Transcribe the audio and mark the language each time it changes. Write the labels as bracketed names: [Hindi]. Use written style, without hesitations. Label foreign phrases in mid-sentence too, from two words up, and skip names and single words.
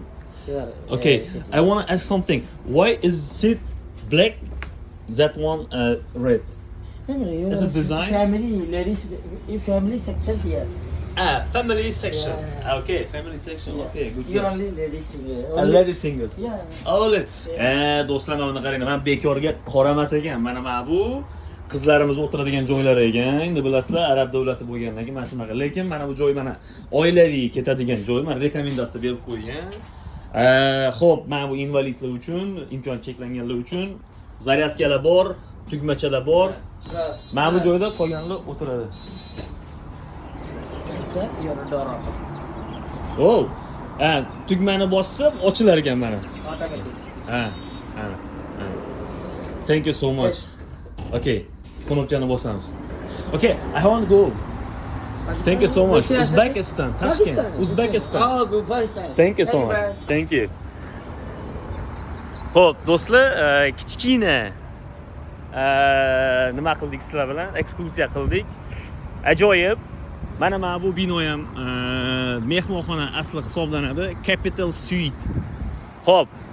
[English] Okay, I want to ask something. Why is it black? That one red. Is it design? Family, ladies, family section here. Family section. Yeah. Okay, family section. Yeah. Okay, good You're job. only ladies here. A lady single. Yeah. Only. [Uzbek] Do'stlar, mana qarang, men bekorga qaramas ekan. Mana bu qizlarimiz o'tiradigan joylar ekan. Endi bilasizlar, arab davlati bo'lgandan keyin mana shunaqa. Lekin mana bu joy mana oilaviy ketadigan joy. Mana rekomendatsiya berib qo'ygan. Xo'p, mana bu invalidlar uchun, imkon cheklanganlar uchun zaryadkalar bor, tugmachalar bor. Mana bu joyda qolganlar o'tiradi. [English] Sensor, your door open. Oh. [Uzbek] Tugmani bossam ochilar ekan mana. [English] Automatic. Ha. Thank you so much. [Uzbek] Okay. Knopkani bosamiz. [English] Okay, I want to go. Thank you so much. Uzbekistan, Tashkent. Uzbekistan. Oh, good Pakistan. Thank you so much. Thank you. [Uzbek] Xo'p, do'stlar, kichkina nima qildik sizlar bilan? Ekskursiya qildik. Ajoyib. Mana bu bino ham mehmonxona asli hisoblanadi. Capital Suite. Xo'p.